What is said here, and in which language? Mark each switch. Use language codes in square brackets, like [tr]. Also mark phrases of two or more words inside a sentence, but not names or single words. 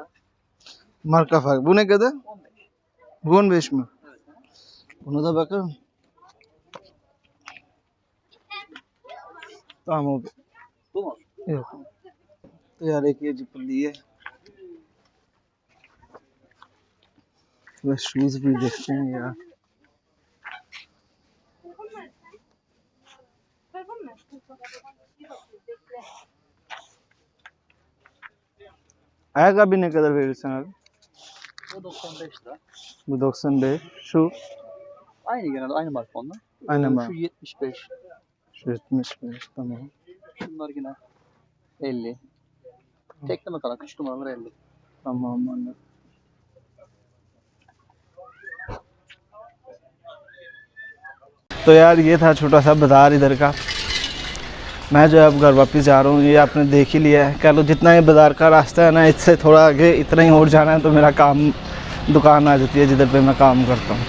[tr] Marka farkı. Bu ne kadar? 15. Bu 15 mi? Buna da bakalım. Tamam o. Bu mu? Yok. [hi] तो यार एक ये जिपली है, बस शूज भी देखते हैं यार। [tr] Ayakkabı ne kadar verirsin abi? O 95 lira. Bu 95. Şu Aynı genelde aynı marka onlar. aynı mı? Şu 75. Şu 75 tamam. Şunlar yine 50. Tekleme kalan küçük numaralar 50. tamam anladım. [hi] तो यार ये था छोटा सा बाज़ार इधर का। मैं जो है अब घर वापस जा रहा हूँ। ये आपने देख ही लिया है। कह लो जितना ये बाज़ार का रास्ता है ना, इससे थोड़ा आगे इतना ही और जाना है तो मेरा काम दुकान आ जाती है जिधर पे मैं काम करता हूँ।